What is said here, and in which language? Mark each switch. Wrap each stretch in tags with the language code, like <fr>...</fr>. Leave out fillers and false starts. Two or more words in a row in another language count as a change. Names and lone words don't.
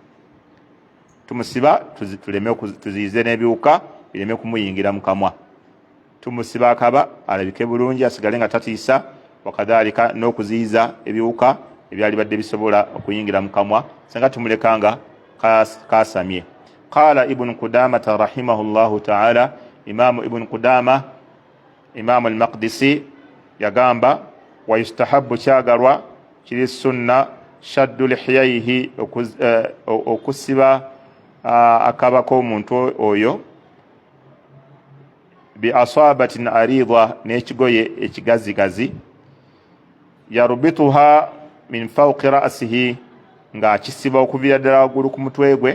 <lg>Tumusiba tuziyize n'ebiwuka bireme kumuyingira mu kamwa. Tumusiba akaba alabike bulungi, asigale nga tatiisa. Wakadhalika n'okuziyiza ebiwuka ebyali badde bisobola okuyingira mu kamwa senga tumulekanga kasamye.</lg> <ar>قال ابن قدامة رحمه الله تعالى إمام ابن قدامة إمام المقدسي yagamba, ويستحب</ar> <lg>kyagalwa kiri sunna</lg> <ar>شد لحييه,</ar> <lg>okusiba akaba k'omuntu oyo,</lg> <ar>بعصابة عريضة,</ar> <lg>n'ekigoye ekigazigazi,</lg> <ar>يربطها من فوق رأسه,</ar> <lg>nga akisiba okuvira ddala waggulu ku mutwe gwe.</lg>